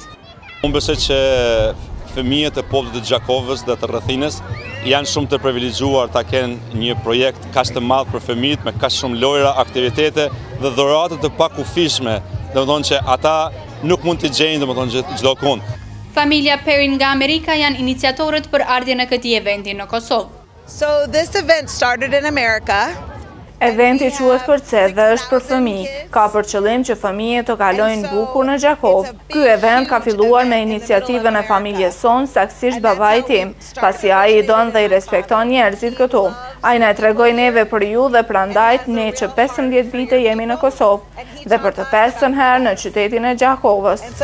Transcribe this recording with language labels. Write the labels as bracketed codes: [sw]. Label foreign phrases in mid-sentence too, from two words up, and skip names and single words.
[sq] Unë besoj që fëmijët e popullit të Gjakovës dhe të rrethines janë shumë të privilegjuar ta kenë një projekt kaq të madh për fëmijët me kaq shumë lojra, aktivitete dhe dhurata të pakufishme, domethënë që ata nuk mund të gjejnë domethënë çdo kund. Familja Perin nga Amerika janë iniciatorët për ardhjen e këtij eventi në Kosovë. [en] So this event started in America. [sq] Eventi quhet Kërce dhe është për fëmijë. Ka për qëllim që fëmijët të kalojnë bukur në Gjakovë. Ky event ka filluar me iniciativën e familjes sonë, saktësisht babai tim, pasi ai i don dhe i respekton njerëzit këtu. Ai na tregoi neve për ju dhe prandaj ne që 15 vite jemi në Kosovë dhe për të 5ën herë në qytetin e Gjakovës.